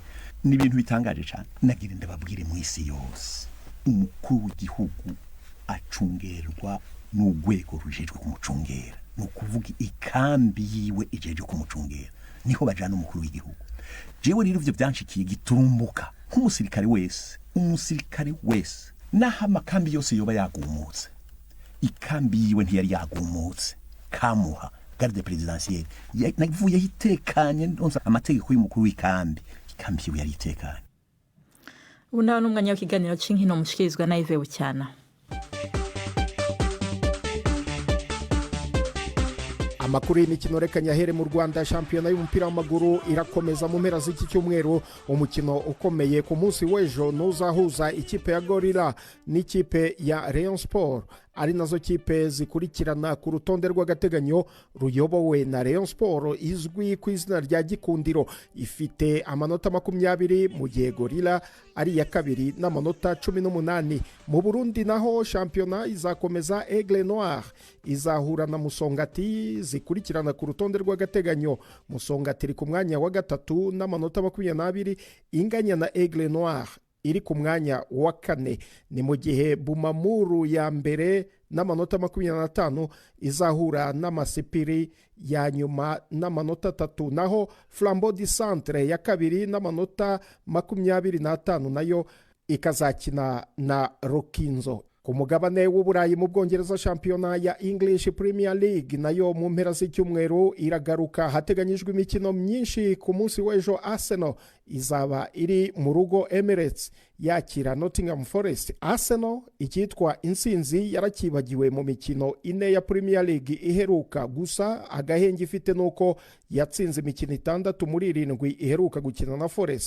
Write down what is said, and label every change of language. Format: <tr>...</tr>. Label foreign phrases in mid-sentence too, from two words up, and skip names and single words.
<rn>Ni ibintu bitangaje cyane nagira ndababwire mu isi yose umukuru w'igihugu acungerwa n'ugwego rujejwe kumucungera no kuvuga ikambi yiwe ijeje kumucungera niho bajana umukuru w'igihugu. Jewe rero ivyo byanshikiye giturumbuka nk'umusirikare wese naho amakambi yose yoba yagumutse ikambi yiwe ntiyari yagumutse kamuha</rn> <fr>garde présidentielle</fr> <rn>navuye hitekanye ndonza amategeko y'umukuru w'ikambi ikambi yiwe yari itekanye. Unaho n'umwanya w'ikiganiro c'inkino mushikirizwa na Yves Bucyana.</rn> <rw>Amakuru y'imikino reka nyahere mu Rwanda. Shampiyona y'umupira w'amaguru irakomeza mu mpera z'iki cyumweru. Umukino ukomeye ku munsi w'ejo nuzahuza ikipe ya Gorilla n'ikipe ya Rayon Sport, ari nazo kipe zikurikirana ku rutonde rw'agateganyo ruyobowe na Rayon Sport izwi ku izina rya Gikundiro ifite amanota 20 mu gihe Gorilla ari ya kabiri n'amanota 18. Mu Burundi naho shampiyona izakomeza. Aigle Noir izahura na Musongati zikurikirana ku rutonde rw'agateganyo. Musongati iri ku mwanya wa gatatu n'amanota 22 inganya na Aigle Noir iri ku mwanya wa kane. Ni mu gihe Bumamuru ya mbere n'amanota 25 izahura n'Amasipiri ya nyuma n'amanota 3, naho Flambeau du Centre ya kabiri n'amanota 25 nayo ikazakina na Rukinzo. Ku mugabane w'Uburayi mu Bwongereza shampiyona ya English Premier League nayo mu mpera z'icyumweru iragaruka. Hateganyijwe imikino myinshi. Ku munsi w'ejo Arsenal izaba iri mu rugo Emirates yakira Nottingham Forest. Arsenal ikitwa insinzi yarakibagiwe mu mikino 4 ya Premier League iheruka, gusa agahenge ifite nuko yatsinze imikino 6 muri 7 iheruka gukina na Forest.</rw>